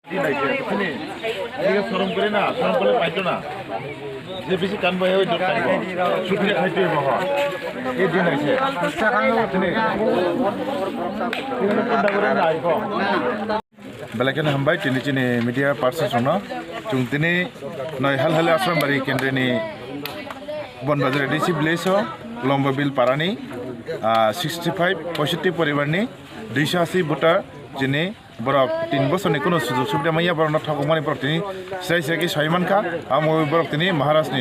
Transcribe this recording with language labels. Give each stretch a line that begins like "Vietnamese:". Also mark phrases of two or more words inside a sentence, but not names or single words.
Bangla: সরম করে না সরম করলে পাইতো না যে বেশি কানবো ওই ছুটিলে খাইতে এই দিন আছে
Kok Borok: बेलायखन हामबाय दिनै मिडिया पार्सनसनो जों दिनै नय हाल आश्रमबारि केन्द्रनि बनबाजार एडिसि भिलेज लम्बाबिल पारानि 65 परिवारनि 280 भोटार दिनै बरक 3 बोसोरनि कुनु सुजुग सुबिदा मैया बरक थागौमानि बरक दिनै सिरायसाखि सयमानखा आमो बरक दिनै महाराष्ट्रनि